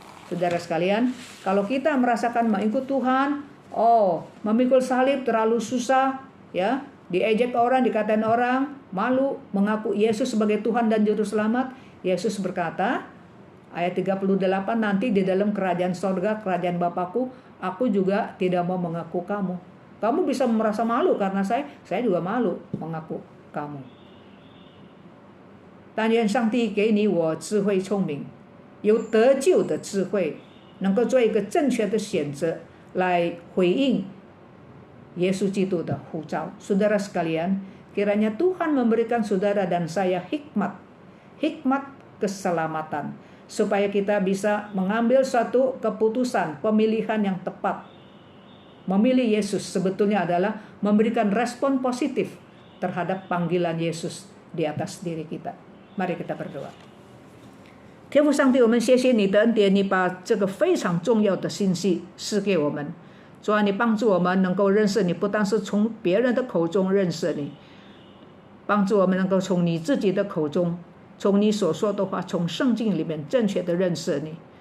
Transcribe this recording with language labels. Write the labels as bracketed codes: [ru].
[id] Saudara sekalian, kalau kita merasakan mengikut Tuhan, memikul salib terlalu susah, ya, diejek orang, dikatain orang, malu mengaku Yesus sebagai Tuhan dan Juru Selamat, Yesus berkata, ayat 38, nanti di dalam kerajaan sorga, kerajaan Bapakku, aku juga tidak mau mengaku kamu. Kamu bisa merasa malu karena saya juga malu mengaku kamu. [zh] 但愿上帝给你我智慧聪明，有得救的智慧，能够做一个正确的选择来回应耶稣基督的呼召。 [id] Saudara sekalian, kiranya Tuhan memberikan saudara dan saya hikmat keselamatan, supaya kita bisa mengambil suatu keputusan, pemilihan yang tepat. Memilih Yesus sebetulnya adalah memberikan respon positif terhadap panggilan Yesus di atas diri kita. Mari kita berdoa. [zh] 天父上帝，我们谢谢你的恩典，你把这个非常重要的信息赐给我们。主啊，你帮助我们能够认识你，不但是从别人的口中认识你，帮助我们能够从你自己的口中，从你所说的话，从圣经里面正确的认识你。